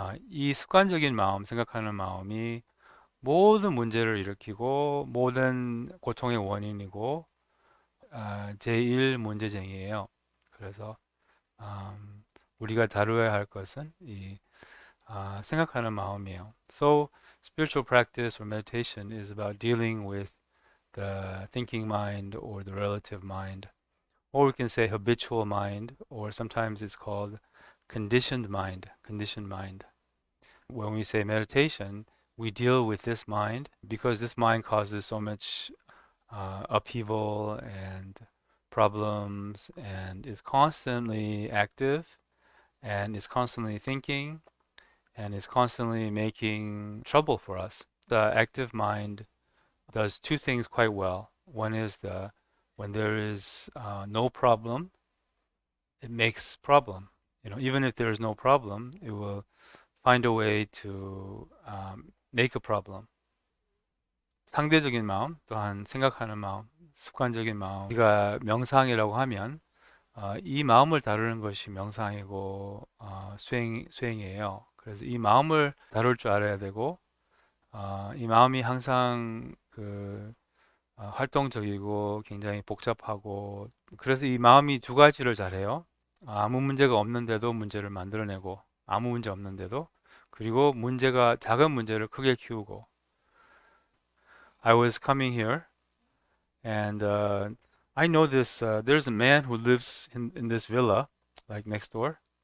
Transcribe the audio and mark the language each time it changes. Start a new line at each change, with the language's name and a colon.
Korean: 이 습관적인 마음, 생각하는 마음이 모든 문제를 일으키고 모든 고통의 원인이고 제일 문제쟁이에요. 그래서 우리가 다루어야 할 것은 이 생각하는 마음이에요.
English: So spiritual practice or meditation is about dealing with the thinking mind or the relative mind. Or we can say habitual mind, or sometimes it's called conditioned mind. Conditioned mind. When we say meditation, we deal with this mind because this mind causes so much upheaval and problems and is constantly active and is constantly thinking and is constantly making trouble for us. The active mind does two things quite well. One is when there is no problem, it makes problem. Even if there is no problem, it will find a way to make a problem.
Korean: 상대적인 마음, 또한 생각하는 마음, 습관적인 마음. 우리가 명상이라고 하면 이 마음을 다루는 것이 명상이고 수행이에요. 그래서 이 마음을 다룰 줄 알아야 되고 이 마음이 항상 활동적이고 굉장히 복잡하고 그래서 이 마음이 두 가지를 잘해요. 아무 문제가 없는데도 문제를 만들어내고 아무 문제 없는데도 그리고 문제가 작은 문제를 크게 키우고
English: I was coming here and I know this there's a man who lives in this villa like next door.